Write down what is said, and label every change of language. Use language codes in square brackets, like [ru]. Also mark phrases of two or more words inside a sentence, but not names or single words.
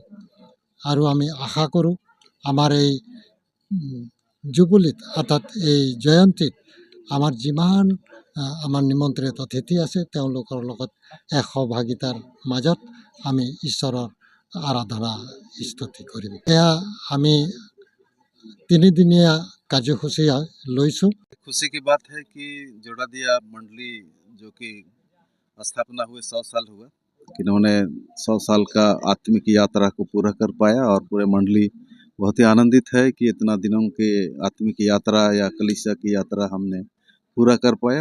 [as] আৰু আমি আশা কৰোঁ আমাৰ এই জুবলিত, অৰ্থাৎ এই জয়ন্তীত আমাৰ যিমান আমাৰ নিমন্ত্ৰিত অতিথি আছে তেওঁলোকৰ লগত সহভাগিতাৰ মাজত আমি ঈশ্বৰৰ আৰাধনা স্তুতি কৰিম। এয়া আমি 3 দিনীয়া কাৰ্যসূচী লৈছোঁ। [hi] खुशी की बात है कि जोड़ादिया मंडली जो कि स्थापना हुए 100 साल हुआ, इन्होंने 100 साल का आत्मिक यात्रा को पूरा कर पाया और पूरे मंडली बहुत ही आनंदित है कि इतना दिनों के आत्मिक यात्रा या कलीसिया की यात्रा हमने पूरा कर पाया।